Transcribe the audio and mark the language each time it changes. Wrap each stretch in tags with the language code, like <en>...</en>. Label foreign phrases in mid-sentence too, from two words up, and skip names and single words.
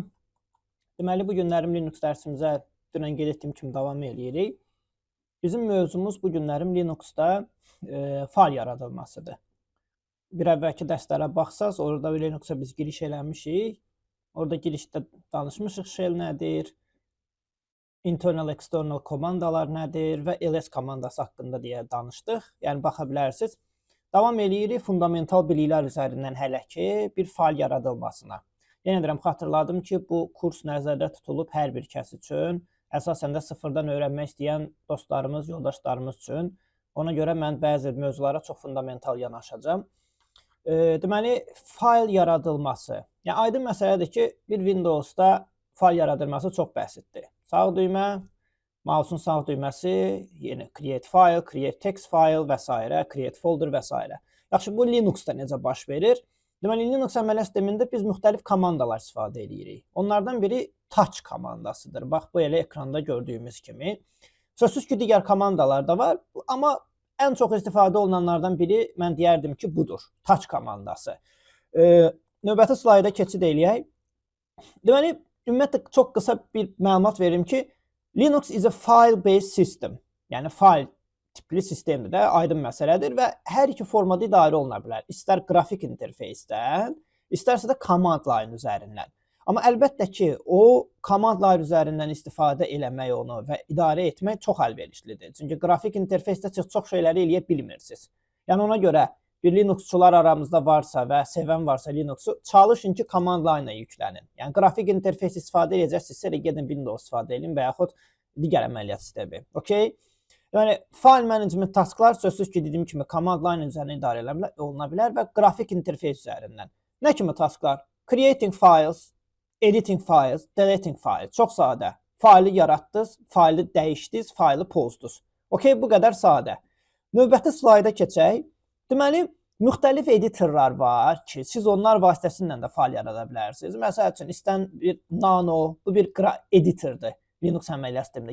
<az>Deməli, bu günlərim Linux dərsimizə dünən qeyd etdiyim kimi davam edirik. Bizim mövzumuz bu günlərim Linuxda fayl yaradılmasıdır. Bir əvvəlki dərslərə baxsaz, orada Linux'a biz giriş eləmişik. Orada girişdə danışmışıq shell nədir,</az> <en>internal, external</en> <az>komandalar nədir və ls komandası haqqında deyə danışdıq. Yəni, baxa bilərsiniz. Davam edirik fundamental biliklər üzərindən hələ ki, bir fayl yaradılmasına. Yenə deyirəm, xatırladım ki, bu kurs nəzərdə tutulub hər bir kəs üçün, əsasən də sıfırdan öyrənmək istəyən dostlarımız, yoldaşlarımız üçün. Ona görə mən bəzi mövzulara çox fundamental yanaşacağım. Deməli, fayl yaradılması. Yəni, aydın məsələdir ki, bir Windows'da fayl yaradılması çox bəsitdir. Sağ düymə, mouse'un sağ düyməsi, yeni</az> <en>create file, create text file</en> <az>və s.</az> <en>create folder</en> <az>və s. Yaxşı, bu Linux'da necə baş verir? Deməli, Linux əməliyyat sistemində biz müxtəlif komandalar istifadə edirik. Onlardan biri touch komandasıdır. Bax, bu elə ekranda gördüyümüz kimi. Sözsüz ki, digər komandalar da var, amma ən çox istifadə olunanlardan biri mən deyərdim ki, budur. Touch komandası. Növbəti slayda keçid eləyək. Deməli, ümumiyyətlə, çox qısa bir məlumat verim ki,</az> <en>Linux is a file-based system.</en> <az>Yəni, fayl tipli sistemdir də, aydın məsələdir və hər iki formada idarə oluna bilər. İstər qrafik interfeysdən, istərsə də</az> <en>command line</en> <az>üzərindən. Amma əlbəttə ki, o</az> <en>command line</en> <az>üzərindən istifadə eləmək onu və idarə etmək çox əlverişlidir. Çünki qrafik interfeysdə çox şeyləri eləyə bilmirsiniz. Yəni, ona görə bir Linuxçular aramızda varsa və sevən varsa Linux'u, çalışın ki,</az> <en>command line-</en> <az>a yüklənin. Yəni, qrafik interfeys istifadə edəcəksinizsə, gedin Windows istifadə edin və yaxud digər əməliyyat sistemi. Okay? Yəni,</az> <en>file management</en> <az>tasklar sözsüz ki, dediyim kimi,</az> <en>command line</en> <az>üzərindən idarə oluna bilər və qrafik interfeys üzərindən. Nə kimi tasklar?</az> <en>Creating files, editing files, deleting files.</en> <az>Çox sadə. Faylı yaratdınız, faylı dəyişdiniz, faylı pozdunuz. Okay? Bu qədər sadə. Növbəti slayda keçək. Deməli, müxtəlif editorlar var ki, siz onlar vasitəsilə də fayl yarada bilərsiniz. Məsəl üçün, istən bir nano, bu bir editordur Linux əməliyyat sistemində.</az>